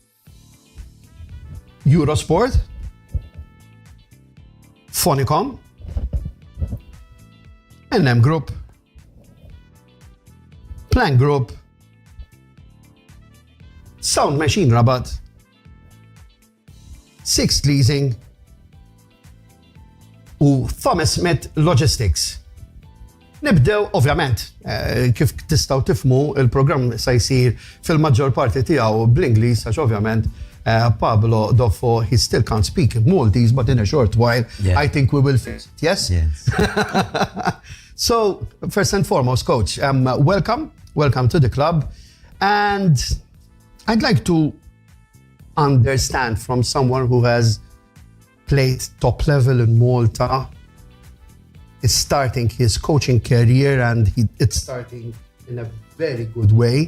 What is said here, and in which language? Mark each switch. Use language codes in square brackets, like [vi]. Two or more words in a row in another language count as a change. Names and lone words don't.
[mt] Eurosport, Phonicom, NM Group, Plank Group, Sound Machine Rabat, Six Leasing u Thomas Smith Logistics. Nibdew, ovvjament, kif tistgħu tifhmu il-programm se jsir fil-maġġor parti tiegħu bl-Ingliż għax ovvjament [en] Pablo Doffo, he still can't speak Maltese, but in a short while, I think we will fix it. Yes? Yes. So, first and foremost, Coach, welcome to the club. And I'd like to understand from someone who has played top level in Malta, is starting his coaching career and it's starting in a very good way.